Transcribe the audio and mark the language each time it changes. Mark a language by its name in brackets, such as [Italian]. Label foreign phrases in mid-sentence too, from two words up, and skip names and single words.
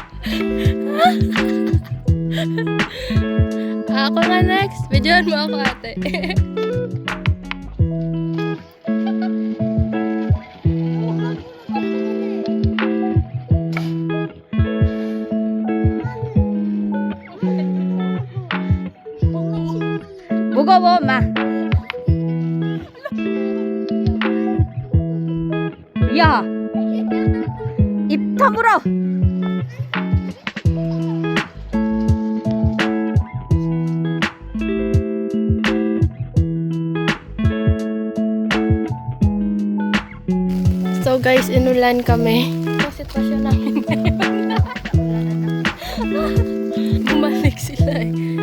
[Filipino] Ako nga next. Videoan mo ako, ate. [Korean] 무거워, 마. 야, 입 다물어. [Filipino] So guys, inulan kami. Ito sitwasyon namin. Bumalik sila eh.